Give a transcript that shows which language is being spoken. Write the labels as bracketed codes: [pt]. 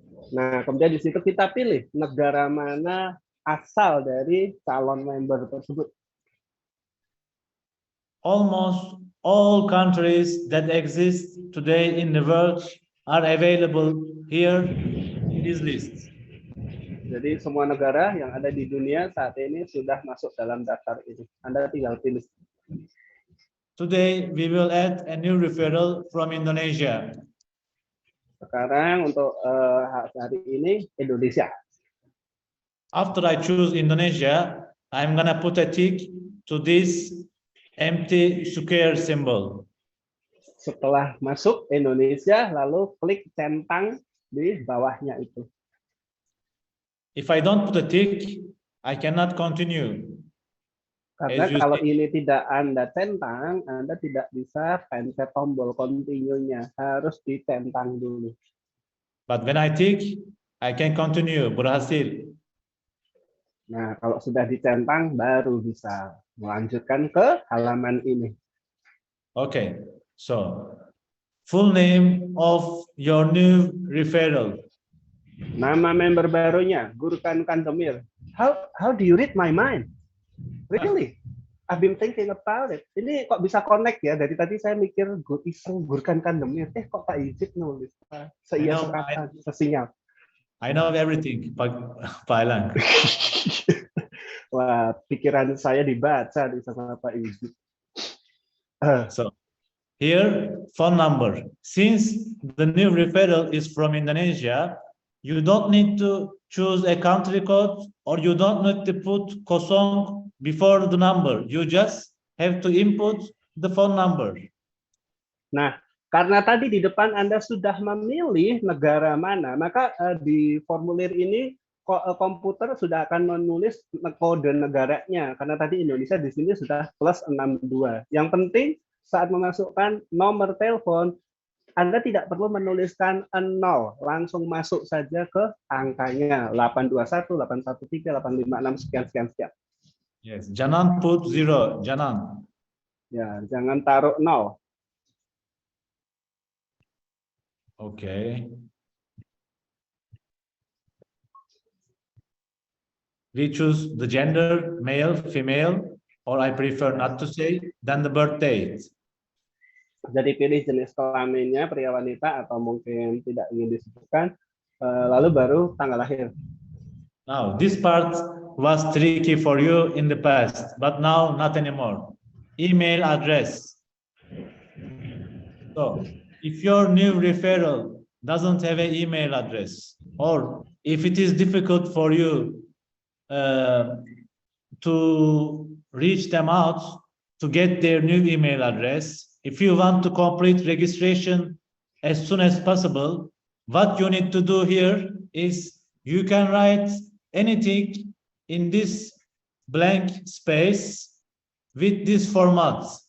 [id] Nah, kemudian di situ kita pilih negara mana asal dari calon member tersebut. [en] Almost all countries that exist today in the world are available here in this list. [id] Jadi semua negara yang ada di dunia saat ini sudah masuk dalam daftar ini. Anda tinggal pilih. [en] Today we will add a new referral from Indonesia. [id] Sekarang untuk hari ini Indonesia. [en] After I choose Indonesia, I'm gonna put a tick to this empty square symbol. [id] Setelah masuk Indonesia, lalu klik centang di bawahnya itu. [en] If I don't put a tick, I cannot continue. [id] Karena [en] As you [id] kalau [en] see. [id] ini tidak Anda centang, Anda tidak bisa pencet tombol continue-nya. Harus dicentang dulu. [en] But when I tick, I can continue. [id] Berhasil. Nah, kalau sudah dicentang, baru bisa melanjutkan ke halaman ini. [en] Okay, so full name of your new referral. [id] Nama member barunya, [en] Gurkan Kandemir. How do you read my mind? Really? I've been thinking about it. [id] Ini kok bisa connect ya? Dari tadi saya mikir iseng Gurkan Kandemir. Kok Pak Ijik nulis? Seia sekata, sesinyal. [en] I know everything, Pak Elang. [id] Wah, pikiran saya dibaca di sama Pak Ijik. [en] So here, phone number. Since the new referral is from Indonesia, you don't need to choose a country code or you don't need to put [id] kosong [en] before the number. You just have to input the phone number. [id] Nah, karena tadi di depan Anda sudah memilih negara mana, maka di formulir ini komputer sudah akan menulis kode negaranya. Karena tadi Indonesia di sini sudah plus 62. Yang penting saat memasukkan nomor telepon, Anda tidak perlu menuliskan 0, langsung masuk saja ke angkanya 821, 813, 856, sekian. [en] Yes, [id] jangan put 0, jangan. Ya, jangan taruh 0. [en] Okay. We choose the gender, male, female, or I prefer not to say, then the birth date. [id] Jadi pilih jenis kelaminnya, pria wanita atau mungkin tidak ingin disebutkan, lalu baru tanggal lahir. [en] Now, this part was tricky for you in the past, but now not anymore. Email address. So, if your new referral doesn't have an email address, or if it is difficult for you to reach them out to get their new email address, if you want to complete registration as soon as possible, what you need to do here is you can write anything in this blank space with this format.